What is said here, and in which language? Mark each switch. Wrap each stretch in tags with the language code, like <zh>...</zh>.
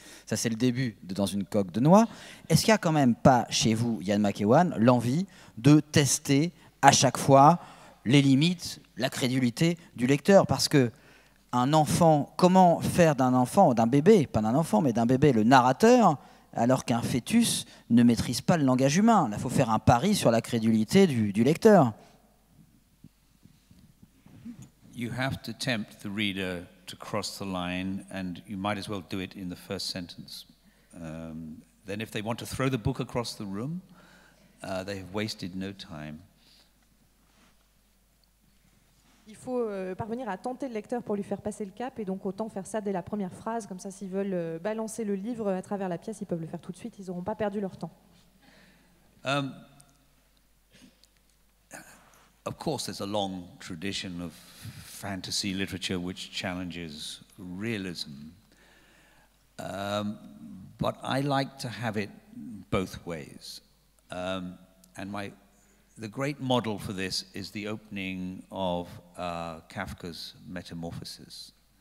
<fr>Ça, c'est le début de Dans une coque de noix. Est-ce qu'il n'y a quand même pas, chez vous, Ian McEwan, l'envie de tester à chaque fois les limites, la crédulité du lecteur? Parce que un enfant, comment faire d'un enfant, d'un bébé, pas d'un enfant, mais d'un bébé, le narrateur, alors qu'un fœtus ne maîtrise pas le langage humain? Là, il faut faire un pari sur la crédulité du lecteur.</fr> <en>You have to tempt the reader to cross the line, and you might as well do it in the first sentence. Then if they want to throw the book across the room, they have wasted no time.</en> <fr>Il faut parvenir à tenter le lecteur pour lui faire passer le cap, et donc autant faire ça dès la première phrase, comme ça s'ils veulent balancer le livre à travers la pièce, ils peuvent le faire tout de suite, ils n'auront pas perdu leur temps.</fr> <en>Of course, there's a long tradition of fantasy literature which challenges realism. But I like to have it both ways. And the great model for this is the opening of Kafka's Metamorphosis.</en>